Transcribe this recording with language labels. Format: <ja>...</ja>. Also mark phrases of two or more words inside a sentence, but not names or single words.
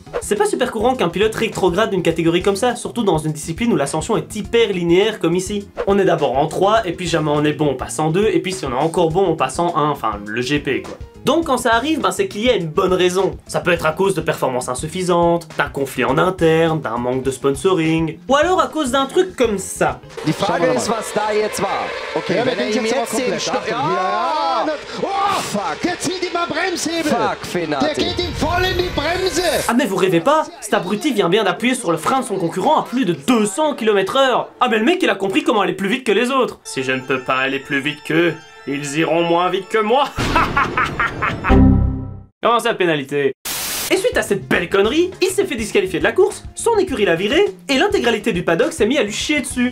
<fr>C'est pas super courant qu'un pilote rétrograde d'une catégorie comme ça, surtout dans une discipline où l'ascension est hyper linéaire comme ici. On est d'abord en 3, et puis jamais on est bon, on passe en 2, et puis si on est encore bon, on passe en 1, enfin le GP quoi. Donc quand ça arrive, c'est qu'il y a une bonne raison. Ça peut être à cause de performances insuffisantes, d'un conflit en interne, d'un manque de sponsoring, ou alors à cause d'un truc comme ça.</fr> <de>Die Frage ist, was da jetzt war. Okay, wenn er ihm jetzt den Stopp... Ja! Oh, fuck! Jetzt zieht ihm ein Bremshebel! Fuck, Fenati! Der geht ihm voll in die Bremse!</de> <fr>Ah mais vous rêvez pas, cet abruti vient bien d'appuyer sur le frein de son concurrent à plus de 200 km/h. Ah mais le mec il a compris comment aller plus vite que les autres. Si je ne peux pas aller plus vite qu'eux, ils iront moins vite que moi. Comment ça, pénalité? Et suite à cette belle connerie, il s'est fait disqualifier de la course, son écurie l'a viré, et l'intégralité du paddock s'est mis à lui chier dessus.</fr>